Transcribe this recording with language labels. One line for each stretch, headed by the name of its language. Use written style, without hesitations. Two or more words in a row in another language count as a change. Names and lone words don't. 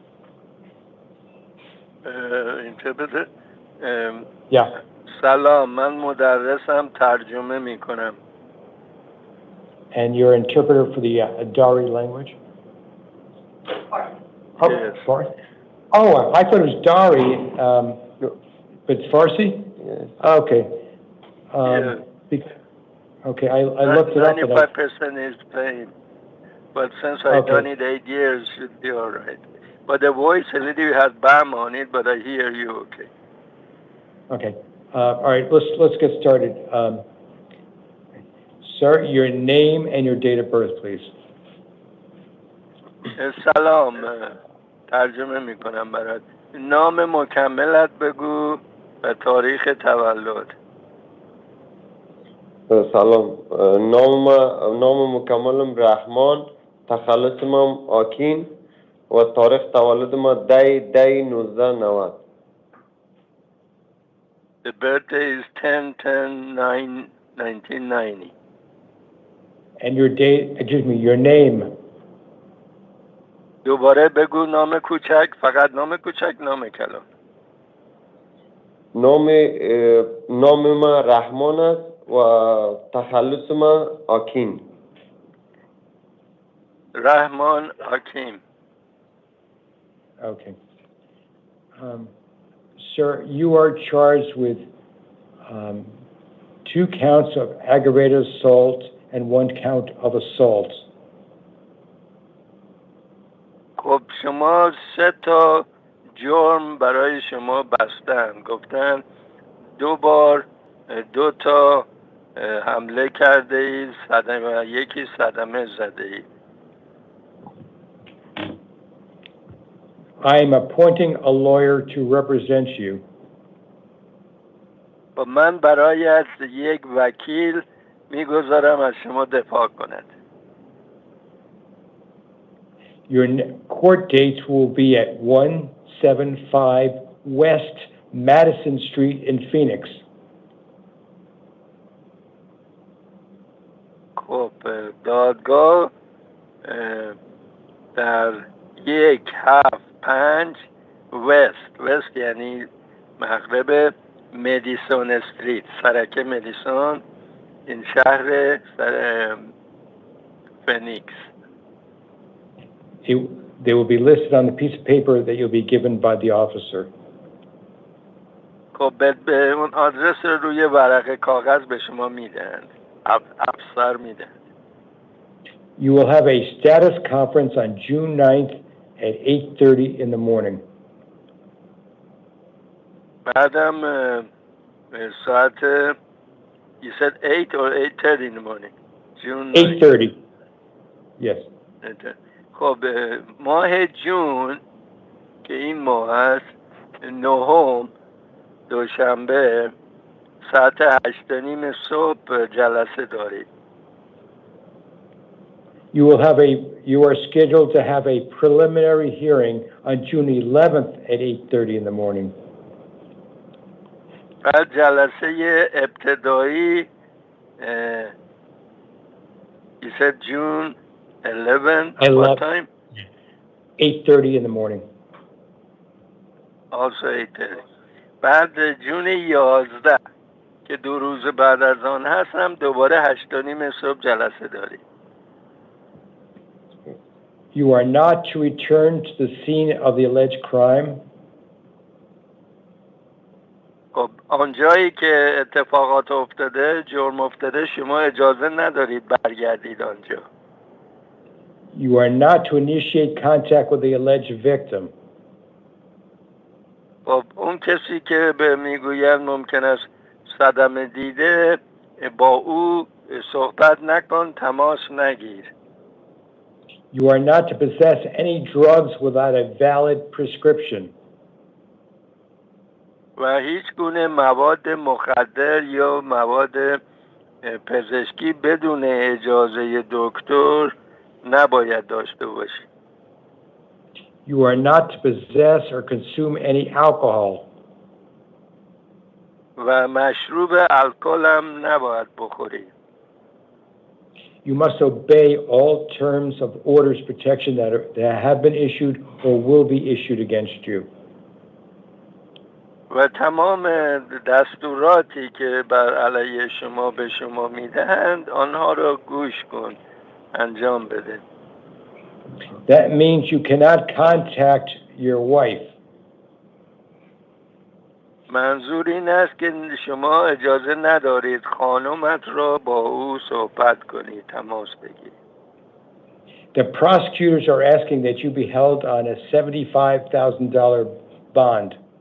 English: Interpreter. Yeah.
Persian: سلام، من مدرسم، ترجمه میکنم.
English: And you're an interpreter for the Dari language? Oh, yes. Farsi? Oh, I thought it was Dari, but it's Farsi? Yes. Okay. Okay, I looked it up. 95% is plain, but since I've done it 8 years, should be all right. But the voice a little has bam on it, but I hear you okay. Okay. All right, let's get started. Sir, your name and your date of birth, please.
Persian: سلام، ترجمه میکنم برات. نام مکملت بگو و تاریخ تولد. سلام، نام مکملم رحمان، تخلصم آکین و تاریخ تولدم 10/1990.
English: The birthday is 10/10/1990. And your date, excuse me, your name.
Persian: دوباره بگو نام کوچک، فقط نام کوچک، نام کلان. نام من رحمان است و تخلص من آکین.
English: Rahman Hakim. Okay. Sir, you are charged with 2 counts of aggravated assault and 1 count of assault.
Persian: خب شما 3 تا جرم برای شما بستن، گفتن 2 بار 2 تا حمله کرده اید، صدمه، یکی صدمه زده اید.
English: I am appointing a lawyer to represent you.
Persian: و من برایت یک وکیل میگذارم از شما دفاع کند.
English: Your court dates will be at 175 West Madison Street in Phoenix.
Persian: خب دادگاه در 175 وست یعنی مغرب مدیسون استریت، سرکه مدیسون، این شهر فینیکس.
English: They will be listed on the piece of paper that you'll be given by the officer.
Persian: خب به اون آدرس رو روی ورقه کاغذ به شما میدن، افسر میدن.
English: You will have a status conference on June 9th at 8:30 in the morning.
Persian: بعدم ساعت
English: you said 8 or 8:30 in the morning? June 8:30. Yes.
Persian: خب ماه جون که این ماه هست، 9 دوشنبه ساعت 8:30 صبح جلسه دارید.
English: You are scheduled to have a preliminary hearing on June 11th at 8:30 in the morning.
Persian: بعد جلسه ابتدایی
English: you said June 11th, what time? 8:30 in the morning. Also 8:30.
Persian: بعد جون 11 که 2 روز بعد از آن هستم دوباره 8:30 صبح جلسه داری.
English: You are not to return to the scene of the alleged crime.
Persian: خب آنجایی که اتفاقات افتاده، جرم افتاده، شما اجازه ندارید برگردید آنجا.
English: You are not to initiate contact with the alleged victim.
Persian: خب اون کسی که به میگوید ممکن است صدمه دیده، با او صحبت نکن، تماس نگیر.
English: You are not to possess any drugs without a valid prescription.
Persian: و هیچ گونه مواد مخدر یا مواد پزشکی بدون اجازه دکتر نباید داشته باشی.
English: You are not to possess or consume any alcohol.
Persian: و مشروب الکل هم نباید بخوری.
English: You must obey all terms of orders protection that have been issued or will be issued against you.
Persian: و تمام دستوراتی که بر علیه شما به شما میدهند آنها را گوش کن، انجام بده.
English: That means you cannot contact your wife.
Persian: منظور این است که شما اجازه ندارید خانمت را با او صحبت کنید، تماس بگیرید.
English: The prosecutors are asking that you be held on a $75,000 bond.